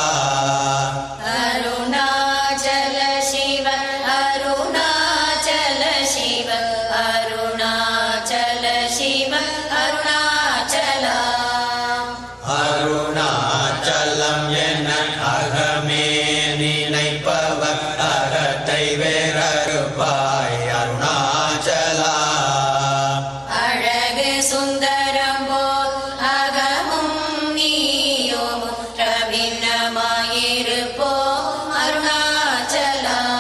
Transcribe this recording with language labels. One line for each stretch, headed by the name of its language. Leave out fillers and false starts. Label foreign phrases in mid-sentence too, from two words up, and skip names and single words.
Sanskrit: अरुणाचल शिव अरुणाचल शिव अरुणाचल शिव अरुणाचल
Tamil: अरुणाचலம் என அகமே நினைப்பவர் அகத்தை வேறறுப்பாய் அருணாச்சலா. அழகு சுந்தரம் போல் அகமும் நீயும் பிரபின்னமாயிருப்போம் அருணாச்சலா.